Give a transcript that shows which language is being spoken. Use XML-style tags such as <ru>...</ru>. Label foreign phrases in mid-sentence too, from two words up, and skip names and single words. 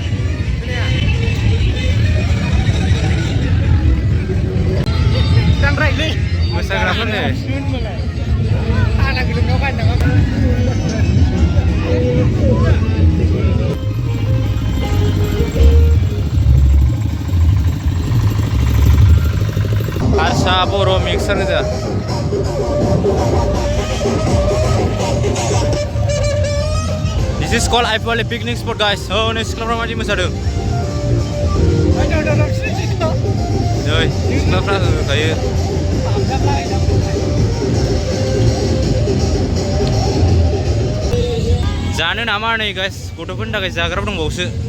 <brx>मोसाग्राफोर हारसा बर' मिक्सार गोजा</brx> <en>This is called Aie Powali picnic spot guys.</en> <brx>Oh, नै सिख्लाफ्रा मादि मोसादों नै सिख्लाफ्रा होखायो जानो नामा नै गाइस गथ'फोरनि थाखाय जाग्राबो दंबावोसो</brx>